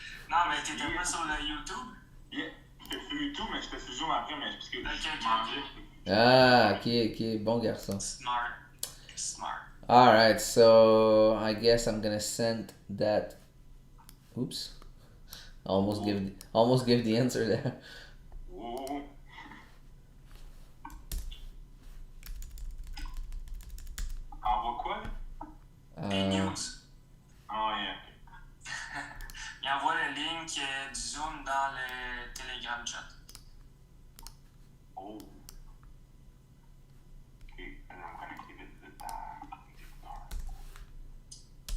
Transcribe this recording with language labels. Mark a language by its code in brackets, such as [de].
[fr] Non, mais t'étais pas sur le YouTube? Yeah, j'étais sur YouTube, mais j'étais sur Zoom après, mais parce que je Ok. mangeais. Ah, ok, bon garçon. [en] Smart. Alright, so I guess I'm gonna send that. Oops. Almost give the answer there. Oh. [fr] Envoie quoi? Les news. [en] Oh, yeah. [fr] Il envoie le link du Zoom dans le Telegram chat. Oh. [en] Okay, and I'm gonna give it the